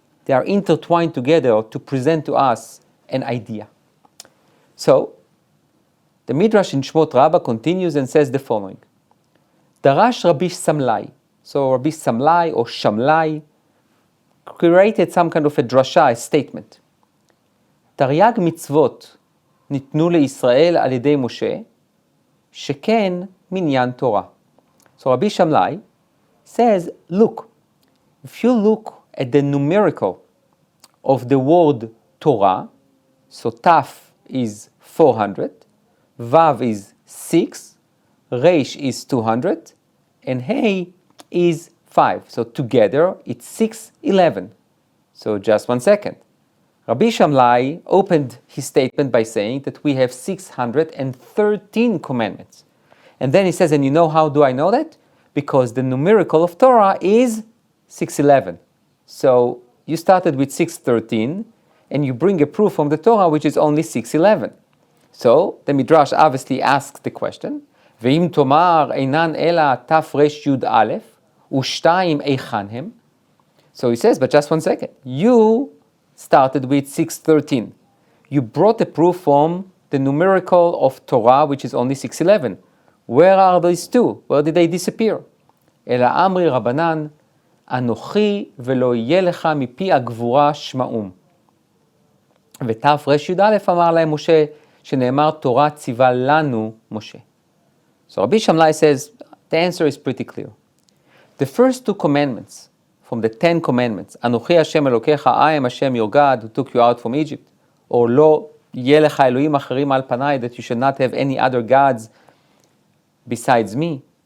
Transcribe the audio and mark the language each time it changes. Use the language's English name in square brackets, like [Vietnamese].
[English] They are intertwined together to present to us an idea. So, the Midrash in Shmot Rabbah continues and says the following: Darash Rabbi Samlai. So Rabbi Samlai or Shamlai created some kind of a drasha, a statement. [Hebrew] תרי"ג מצוות ניתנו לישראל על ידי משה, שכן מניין תורה. [English] So Rabbi Shamlai says, look, if you look at the numerical of the word Torah, so Taf is 400, Vav is 6, Reish is 200, and Hey is 5. So together it's 611. So just 1 second. Rabbi Shamlai opened his statement by saying that we have 613 commandments. And then he says, and you know how do I know that? Because the numerical of Torah is 611. So you started with 613, and you bring a proof from the Torah which is only 611. So the Midrash obviously asks the question, [Hebrew] ואם תאמר אינן אלא תר"י"א ושתיים היכן הם? [English] So he says, but just 1 second. You started with 613. You brought the proof from the numerical of Torah, which is only 611. Where are these two? Where did they disappear? [Hebrew] אלא אמרי רבנן, אנוכי ולא יהיה לך מפי הגבורה שמעום. ותר"א אמר להם משה, שנאמר תורה ציווה לנו משה. [English] So Rabbi Shammai says, the answer is pretty clear. The first two commandments from the 10 commandments, [Hebrew] אנוכי השם אלוקיך, [English] I am Hashem your God who took you out from Egypt, or [Hebrew] לא יהיה לך אלוהים אחרים על פניי, [English] that you should not have any other gods besides me.